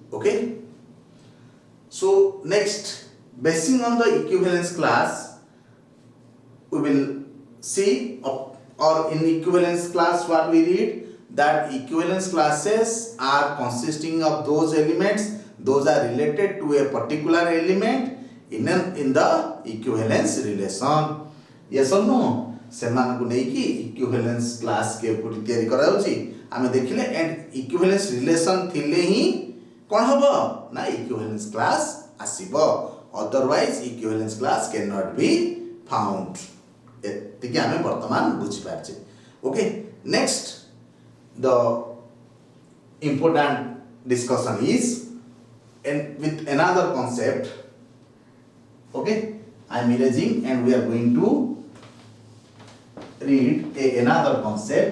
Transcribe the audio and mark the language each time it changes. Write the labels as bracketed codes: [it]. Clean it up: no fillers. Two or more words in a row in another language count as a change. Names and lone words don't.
[en] Okay, so next Basing on the equivalence class, we will see, or in equivalence class what we read, that equivalence classes are consisting of those elements, those are related to a particular element in the equivalence relation. Yes or no? [or] ସେମାନଙ୍କୁ ନେଇକି [en] equivalence class [or] କେଉଁଠି ତିଆରି କରାଯାଉଛି ଆମେ ଦେଖିଲେ, [en] and equivalence relation [or] ଥିଲେ ହିଁ କ'ଣ ହବ ନା [en] equivalence class ଆସିବ, otherwise equivalence class cannot be found. [or] ଏତିକି ଆମେ ବର୍ତ୍ତମାନ ବୁଝିପାରିଛେ. [en] Okay, next the important discussion is with another concept. Okay, I am erasing and we are going to read another concept.